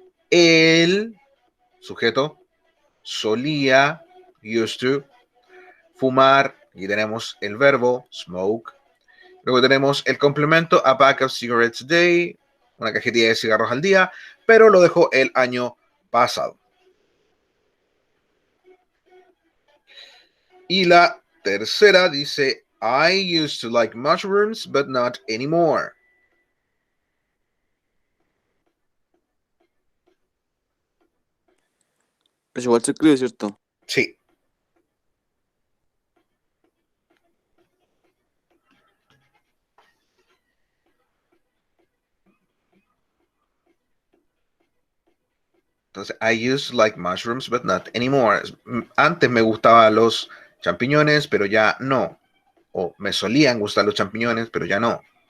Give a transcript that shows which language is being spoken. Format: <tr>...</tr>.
<es>El sujeto solía, used to, fumar, y tenemos el verbo smoke. Luego tenemos el complemento,</es> <en>a pack of cigarettes a day,</en> <es>una cajetilla de cigarros al día, pero lo dejó el año pasado. Y la tercera dice,</es> <en>I used to like mushrooms, but not anymore.</en> <es>Es igual se escribe, ¿cierto? Sí. Entonces,</es> <en>I used to like mushrooms, but not anymore.</en> <es>Antes me gustaban los champiñones, pero ya no. O me solían gustar los champiñones, pero ya no.</es>